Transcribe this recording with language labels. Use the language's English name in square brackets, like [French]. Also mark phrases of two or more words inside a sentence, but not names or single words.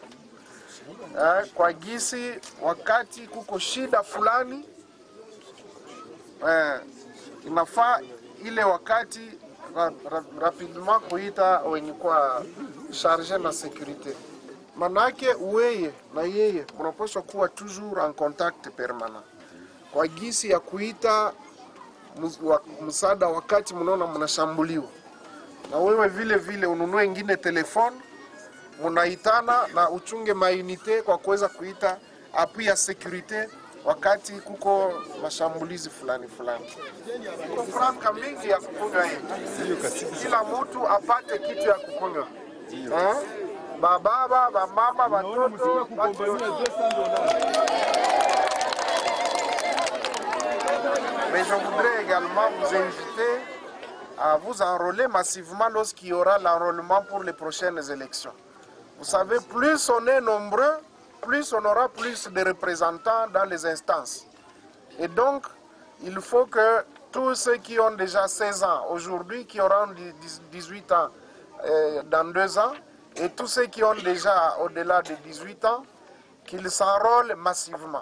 [Swahili] Kwa gisi wakati kuko shida fulani inafaa ile wakati rapidement kuita wenye kwa charge na securite. Manake uweye na yeye unapaswa kuwa [French] toujours en contact permanent [Swahili] kwa gisi ya kuita msaada wakati mnaona mnashambuliwa. Na wewe vile vile ununue ingine telefone, munaitana na uchunge mainite kwa kuweza kuita appui ya securite wakati kuko mashambulizi fulani fulani. Kuko franka mingi ya kukunywa hii. Kila mtu apate kitu ya kukunywa. Bababa, bamama, batoto, [French] mais je voudrais également vous inviter à vous enrôler massivement lorsqu'il y aura l'enrôlement pour les prochaines élections. Vous savez, plus on est nombreux, plus on aura plus de représentants dans les instances. Et donc, il faut que tous ceux qui ont déjà 16 ans aujourd'hui, qui auront 18 ans dans 2 ans, et tous ceux qui ont déjà au-delà de 18 ans, qu'ils s'enrôlent massivement.